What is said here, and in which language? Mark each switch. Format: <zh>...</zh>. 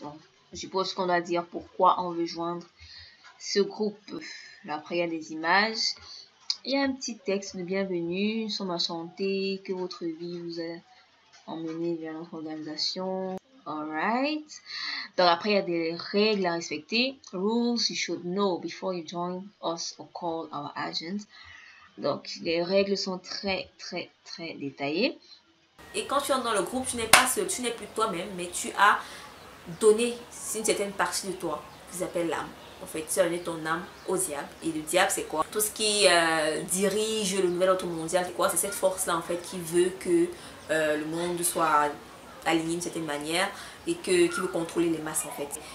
<fr>Donc je suppose qu'on doit dire pourquoi on veut joindre ce groupe. Après il y a des images, il y a un petit texte de bienvenue, nous sommes enchantés que votre vie vous a emmené vers notre organisation. Alright. Donc après il y a des règles à respecter.</fr> <en>Rules you should know before you join us or call our agent.</en> <fr>Donc, les règles sont très, très, très détaillées. Et quand tu entres dans le groupe, tu n'es pas seul, tu n'es plus toi-même, mais tu as donné une certaine partie de toi, qu'ils appellent l'âme. En fait, tu as donné ton âme au diable. Et le diable, c'est quoi? Tout ce qui dirige le nouvel ordre mondial, c'est quoi? C'est cette force-là, en fait, qui veut que le monde soit aligné d'une certaine manière et qui veut contrôler les masses, en fait.</fr>